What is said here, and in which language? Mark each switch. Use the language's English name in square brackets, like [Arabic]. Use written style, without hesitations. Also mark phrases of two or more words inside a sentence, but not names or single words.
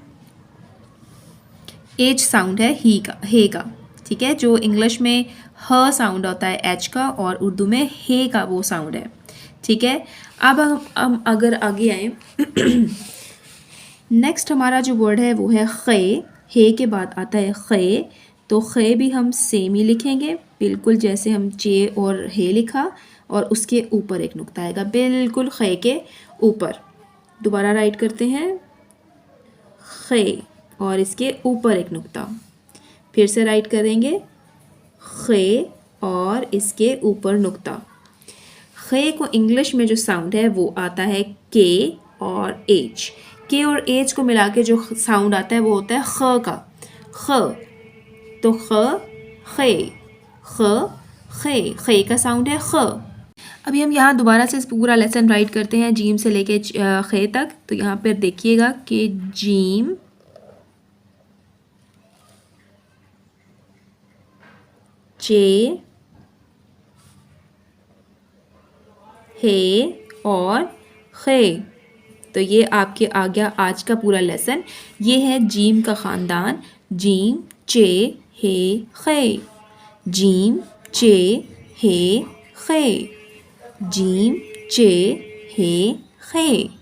[English] H sound [Urdu] ہے ہے کا. ٹھیک ہے، جو انگلش میں ہ ساؤنڈ ہوتا ہے ایچ کا اور اردو میں ہے کا وہ ساؤنڈ ہے. ٹھیک ہے، اب ہم اگر آگے آئے نیکسٹ ہمارا جو ورڈ ہے وہ ہے خے. ہے کے بعد آتا ہے خے، تو خے بھی ہم سیم ہی لکھیں گے، بالکل جیسے ہم چے اور ہے لکھا اور اس کے اوپر ایک نقطہ آئے گا بالکل خے کے اوپر. دوبارہ رائٹ کرتے ہیں، خے اور اس کے اوپر ایک نقطہ. پھر سے رائٹ کریں گے، خے اور اس کے اوپر نقطہ. خے کو انگلش میں جو ساؤنڈ ہے وہ آتا ہے کے اور ایچ. کے اور ایچ کو ملا کے جو ساؤنڈ آتا ہے وہ ہوتا ہے خ کا، خ. تو خ, خے، خ، خے، خے کا ساؤنڈ ہے خ. ابھی ہم یہاں دوبارہ سے اس پورا [English] lesson write [Urdu] کرتے ہیں جیم سے لے کے خے تک. تو یہاں پر دیکھیے گا کہ جیم، چے، ہے اور خے. تو یہ آپ کے آ گیا آج کا پورا لیسن. یہ ہے جیم کا خاندان، جیم چے ہے خے، جیم چے ہے خے، جیم چے ہے خے.